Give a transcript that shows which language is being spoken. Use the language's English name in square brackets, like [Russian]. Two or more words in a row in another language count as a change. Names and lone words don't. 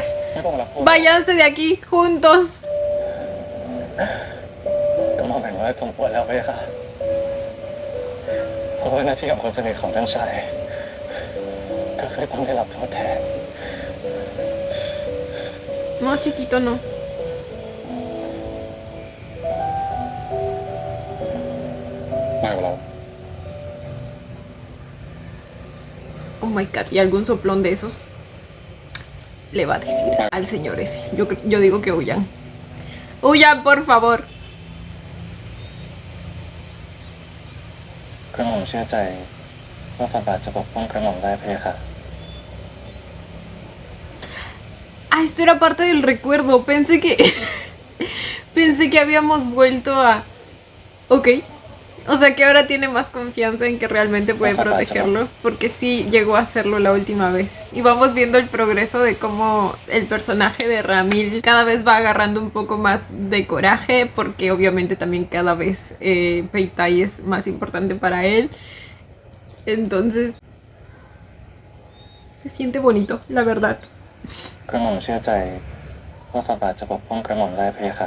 [Thai] ไม่ต้องรับโทษ [Spanish] Váyanse de aquí juntos. [Thai] กระหม่อมเห็นว่าสมควรแล้วพี่ค่ะเพราะว่าหน้าที่ของคนสนิทของท่านชายก็คือต้องได้รับโทษแทน [Spanish] No, chiquito, no. [Thai] มากกว่าเรา [English] Oh my god, [Spanish] y algún soplón de esos le va a decir al señor ese. Yo digo que huyan. Huyan, por favor. [Thai] กระหม่อมเชื่อใจว่าฝ่าบาทจะปกป้องกระหม่อมได้พี่ค่ะ [Spanish] Ah, esto era parte del recuerdo. Pensé que habíamos vuelto a... Ok. O sea que ahora tiene más confianza en que realmente puede protegerlo. Porque sí llegó a hacerlo la última vez. Y vamos viendo el progreso de cómo el personaje de Ramil cada vez va agarrando un poco más de coraje. Porque obviamente también cada vez Peitai es más importante para él. Entonces... se siente bonito, la verdad. [Thai] กระหม่อมเชื่อใจว่าฝ่าบาทจะปกป้องกระหม่อมได้พี่ค่ะ